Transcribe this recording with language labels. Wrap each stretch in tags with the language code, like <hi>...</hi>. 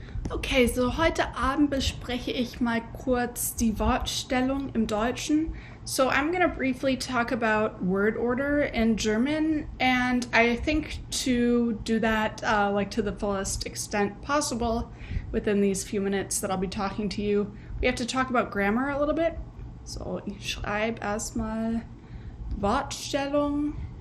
<de>Okay, so heute Abend bespreche ich mal kurz die Wortstellung im Deutschen.</de> <en>So I'm going to briefly talk about word order in German, and I think to do that to the fullest extent possible within these few minutes that I'll be talking to you, we have to talk about grammar a little bit.</en> <de>So ich schreibe erstmal Wortstellung.</de>